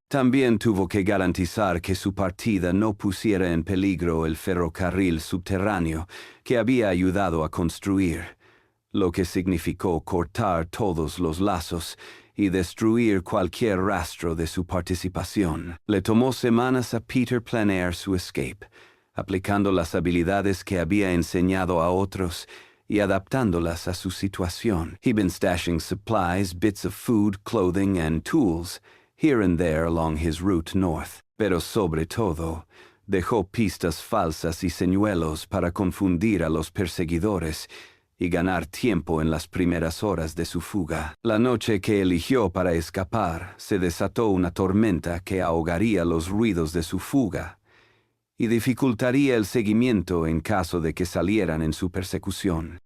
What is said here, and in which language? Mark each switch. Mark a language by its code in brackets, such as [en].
[es] También tuvo que garantizar que su partida no pusiera en peligro el ferrocarril subterráneo que había ayudado a construir, lo que significó cortar todos los lazos y destruir cualquier rastro de su participación. Le tomó semanas a Peter planear su escape, aplicando las habilidades que había enseñado a otros y adaptándolas a su situación. [en] He'd been stashing supplies, bits of food, clothing, and tools here and there along his route north. [es] Pero sobre todo, dejó pistas falsas y señuelos para confundir a los perseguidores y ganar tiempo en las primeras horas de su fuga. La noche que eligió para escapar, se desató una tormenta que ahogaría los ruidos de su fuga y dificultaría el seguimiento en caso de que salieran en su persecución.